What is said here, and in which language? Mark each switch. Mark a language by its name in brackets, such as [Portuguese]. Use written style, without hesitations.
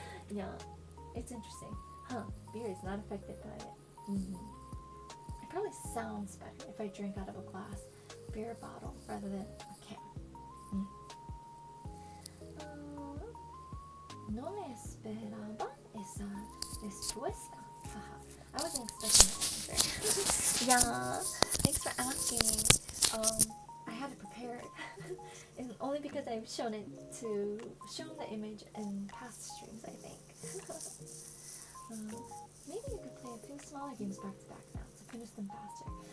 [English] Yeah, it's interesting. Huh? Beer is not affected by it. It probably sounds better if I drink out of a glass beer bottle rather than a can. [Spanish] No me esperaba esa respuesta. [English] I wasn't expecting that answer. Yeah, thanks for asking. I had it prepared. And only because I've shown the image in past streams, I think. Maybe you could play a few smaller games back to back now to finish them faster.